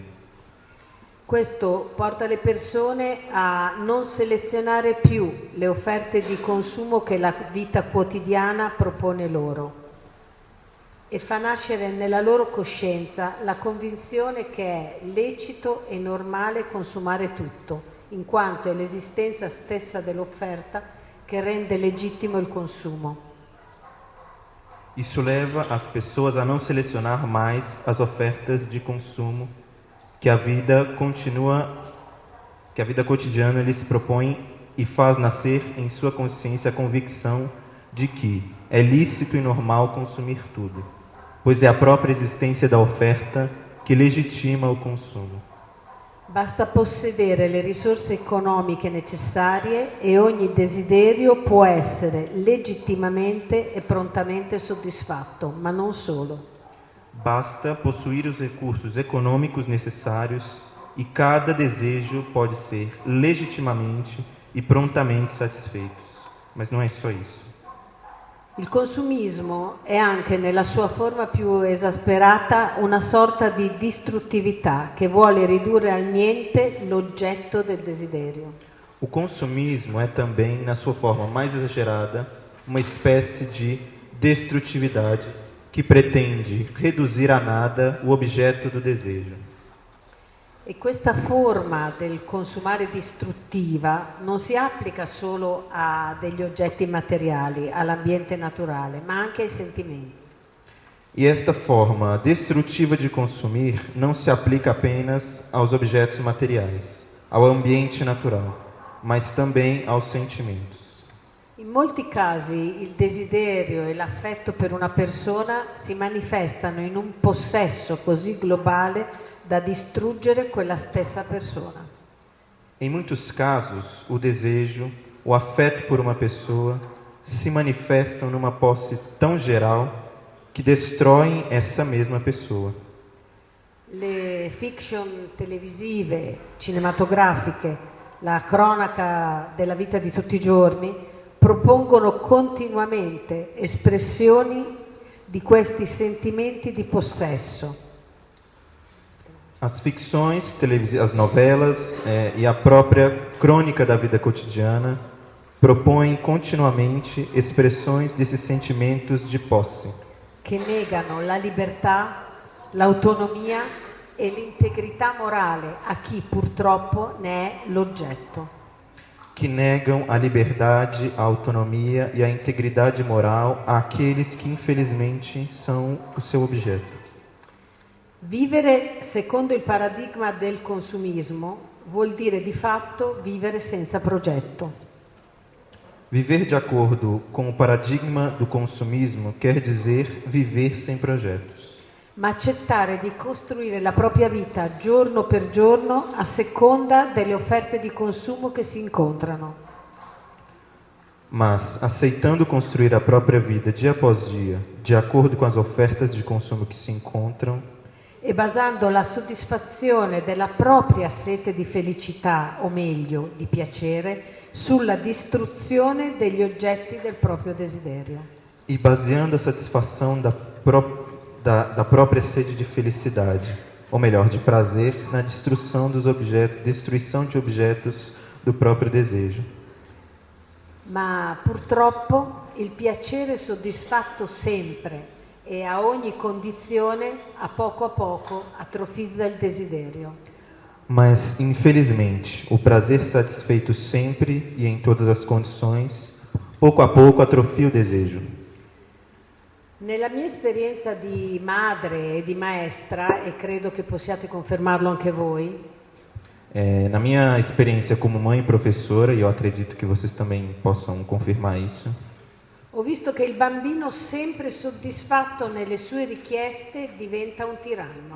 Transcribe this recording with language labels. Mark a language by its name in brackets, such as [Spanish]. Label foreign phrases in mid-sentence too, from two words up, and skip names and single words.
[Italian] Questo porta le persone a non selezionare più le offerte di consumo che la vita quotidiana propone loro e fa nascere nella loro coscienza la convinzione che è lecito e normale consumare tutto, in quanto è l'esistenza stessa dell'offerta che rende legittimo il consumo. [Portuguese] Isso leva as pessoas a não selecionar mais as ofertas de consumo que a vida cotidiana lhes propõe e faz nascer em sua consciência a convicção de que é lícito e normal consumir tudo. pois é a própria existência da oferta que legitima o consumo. [Italian] Basta possedere le risorse economiche necessarie e ogni desiderio può essere legittimamente e prontamente soddisfatto, ma non solo. [Portuguese] Basta possuir os recursos econômicos necessários e cada desejo pode ser legitimamente e prontamente satisfeito. Mas não é só isso. [Italian] Il consumismo è anche nella sua forma più esasperata una sorta di distruttività che vuole ridurre al niente l'oggetto del desiderio. [Portuguese] O consumismo é também, na sua forma mais exagerada, uma espécie de destrutividade que pretende reduzir a nada o objeto do desejo. [Italian] E questa forma del consumare distruttiva non si applica solo a degli oggetti materiali, all'ambiente naturale, ma anche ai sentimenti. [Portuguese] E esta forma destrutiva de consumir não se aplica apenas aos objetos materiais, ao ambiente natural, mas também aos sentimentos. [Italian] In molti casi il desiderio e l'affetto per una persona si manifestano in un possesso così globale da distruggere quella stessa persona. [Portuguese] Em muitos casos, o desejo, o afeto por uma pessoa se manifestam numa posse tão geral que destroem essa mesma pessoa. [Italian] Le fiction televisive, cinematografiche, la cronaca della vita di tutti i giorni propongono continuamente espressioni di questi sentimenti di possesso. [Portuguese] As ficções, as novelas e a própria crônica da vida cotidiana propõem continuamente expressões desses sentimentos de posse. [Italian] Che negano la libertà, l'autonomia e l'integrità morale a chi purtroppo ne è l'oggetto. [Portuguese] Que negam a liberdade, a autonomia e a integridade moral àqueles que infelizmente são o seu objeto. [Italian] Vivere secondo il paradigma del consumismo vuol dire di fatto vivere senza progetto. [Portuguese] Viver de acordo com o paradigma do consumismo quer dizer viver sem projetos. [Italian] Ma accettare di costruire la propria vita giorno per giorno a seconda delle offerte di consumo che si incontrano. [Portuguese] Mas, aceitando construir a própria vida dia após dia, de acordo com as ofertas de consumo que se encontram, [Italian] E basando la soddisfazione della propria sete di felicità, o meglio, di piacere, sulla distruzione degli oggetti del proprio desiderio. [Portuguese] e baseando a satisfação da própria sede de felicidade, ou melhor, de prazer, na destruição de objetos do próprio desejo. [Italian] Ma purtroppo il piacere soddisfatto sempre e a ogni condizione, a poco atrofizza il desiderio. [Portuguese] Mas, infelizmente, o prazer satisfeito sempre e em todas as condições, pouco a pouco atrofia o desejo. [Italian] Nella mia esperienza di madre e di maestra, e credo che possiate confermarlo anche voi, [Portuguese] Na minha experiência como mãe e professora, e eu acredito que vocês também possam confirmar isso, [Italian] ho visto che il bambino sempre soddisfatto nelle sue richieste diventa un tiranno.